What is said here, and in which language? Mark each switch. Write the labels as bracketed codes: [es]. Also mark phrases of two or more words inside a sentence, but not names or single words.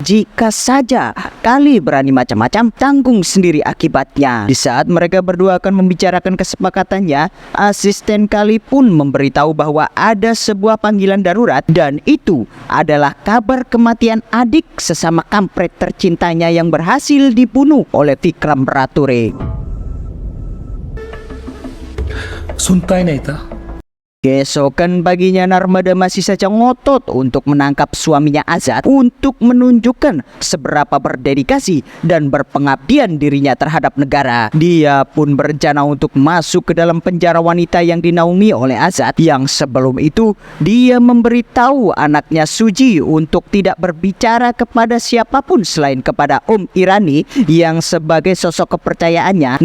[id] Jika saja Kali berani macam-macam, tanggung sendiri akibatnya. Di saat mereka berdua akan membicarakan kesepakatannya, asisten Kali pun memberitahu bahwa ada sebuah panggilan darurat, dan itu adalah kabar kematian adik sesama kampret tercintanya yang berhasil dibunuh oleh Vikram Rature. [hi] सुनता ही नहीं था। [id] Keesokan paginya, Narmada masih saja ngotot untuk menangkap suaminya Azad untuk menunjukkan seberapa berdedikasi dan berpengabdian dirinya terhadap negara. Dia pun berencana untuk masuk ke dalam penjara wanita yang dinaungi oleh Azad, yang sebelum itu dia memberitahu anaknya Suji untuk tidak berbicara kepada siapapun selain kepada Irani yang sebagai sosok kepercayaannya.